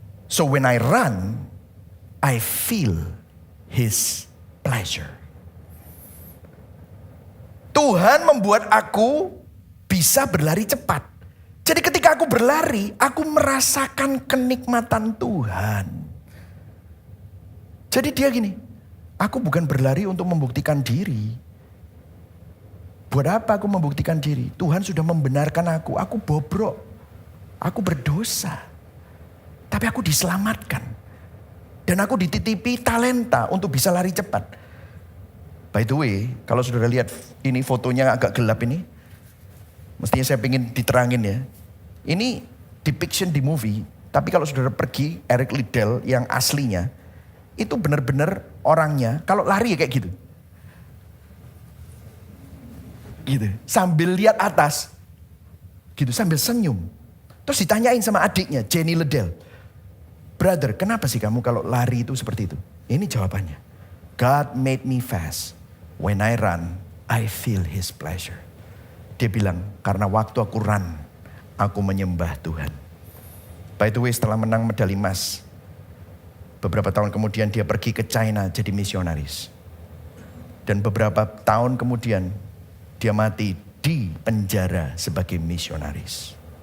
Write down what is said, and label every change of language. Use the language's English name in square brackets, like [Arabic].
[English] So when I run, I feel His pleasure. [Indonesian] Tuhan membuat aku bisa berlari cepat. Jadi ketika aku berlari, aku merasakan kenikmatan Tuhan. Jadi dia gini, aku bukan berlari untuk membuktikan diri. Buat apa aku membuktikan diri? Tuhan sudah membenarkan aku bobrok. Aku berdosa. Tapi aku diselamatkan. Dan aku dititipi talenta untuk bisa lari cepat. [English] By the way, [Indonesian] kalau saudara lihat ini fotonya agak gelap ini. Mestinya saya pengen diterangin ya. Ini depiction di movie. Tapi kalau saudara pergi Eric Liddell yang aslinya. Itu benar-benar orangnya kalau lari ya kayak gitu. Gitu. Sambil lihat atas. Gitu sambil senyum. Terus ditanyain sama adiknya Jenny Liddell. Brother, kenapa sih kamu kalau lari itu seperti itu? Ini jawabannya. [English] God made me fast. When I run, I feel His pleasure. [Indonesian] Dia bilang, karena waktu aku run, aku menyembah Tuhan. [English] By the way, [Indonesian] setelah menang medali emas, beberapa tahun kemudian dia pergi ke China jadi misionaris. Dan beberapa tahun kemudian, dia mati di penjara sebagai misionaris.